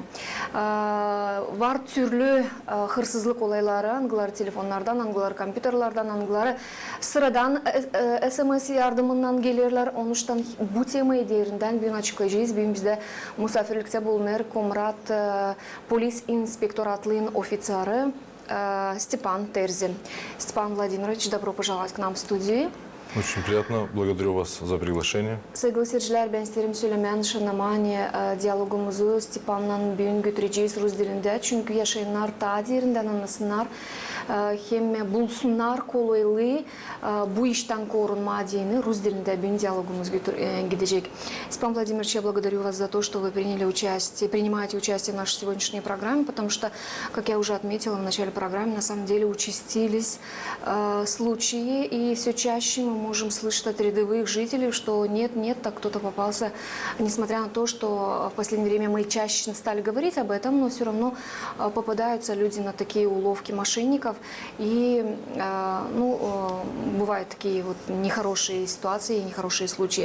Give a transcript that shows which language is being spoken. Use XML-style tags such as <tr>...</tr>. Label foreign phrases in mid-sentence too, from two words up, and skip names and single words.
<gag>Var türlü hırsızlık olayları, angıları telefonlardan, angıları kompüterlerden, angıları sıradan SMS yardımından gelirler. Onuştan bu temayı derinden bugün açıklayacağız. Bugün bizde misafirlikte bulunur Komrat polis инспекторатлığın офицеры Степан Терзи.</gag> <ru>Степан Владимирович, добро пожаловать к нам в студию. Очень приятно. Благодарю вас за приглашение.</ru> <gag>Saygılı seyirciler, ben isterim söylemen şanamani diyalogumuzu Stepan'la bugün götüreceğiz Rus dilinde. Çünkü yaşayanlar ta derinden anlasınlar. Hem bulsunlar kolaylığı bu işten korunma diyeni Rus dilinde bugün diyalogumuz gidecek.</gag> <ru>Степан Владимирович, я благодарю вас за то, что вы принимаете участие в нашей сегодняшней программе, потому что, как я уже отметила в начале программы, на самом деле участились случаи, и все чаще мы можем слышать от рядовых жителей, что нет, так кто-то попался, несмотря на то, что в последнее время мы чаще стали говорить об этом, но все равно попадаются люди на такие уловки мошенников, и бывают такие вот нехорошие ситуации, нехорошие случаи.</ru>